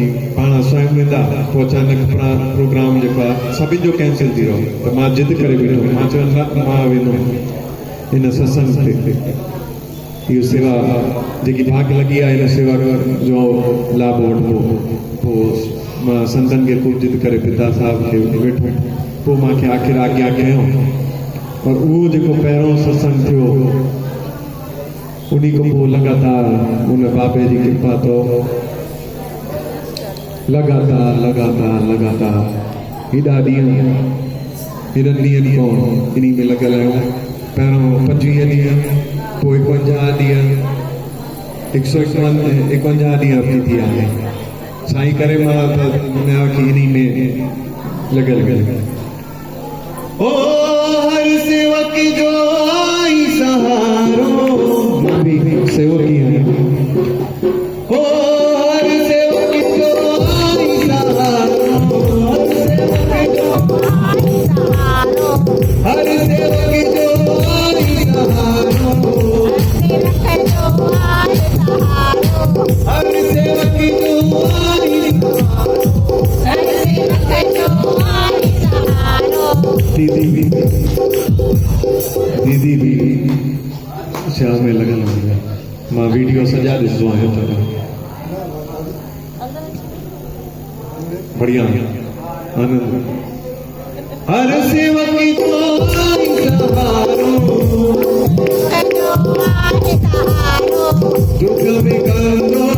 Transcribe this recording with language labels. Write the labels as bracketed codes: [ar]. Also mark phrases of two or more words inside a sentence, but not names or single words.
[sd] पाण स्वयं वेंदा पोइ अचानक प्रोग्राम जेको आहे सभिनि जो कैंसिल थी वियो त मां ज़िद करे बीठो मां चयो न मां वेंदुमि हिन सत्संग ते इहो सेवा जेकी भाग लॻी आहे हिन सेवा जो लाभ वठिबो पोइ मां संतनि खे ख़ूब ज़िद करे पिता साहिब खे वेठो पोइ मूंखे आख़िर आज्ञा कयो और उहो जेको पहिरों सत्संग थियो उन्ही खां पोइ लगातार उन बाबे जी कृपा तो लगातार हेॾा ॾींहं हेॾनि ॾींहंनि खां इन में लॻल आहियूं पहिरों 25 ॾींहं पोइ 51 ॾींहं 151 ॾींहं थी थी आहे साईं करे मां त ॿुधायो कि इन में लॻल ओ हर सेवक जो आई सहारो मां [hi] भी सेवक ही है [sd] ओ हर सेवक जो आई सहारो हर सेवक जो आई सहारो हर सेवक जो आई [hi] दीदी भी शाम में लगल हुई [sd] मां वीडियो सजा ॾिसंदो आहियां त बढ़िया आनंद हर सेवक जो आई सहारो दुख में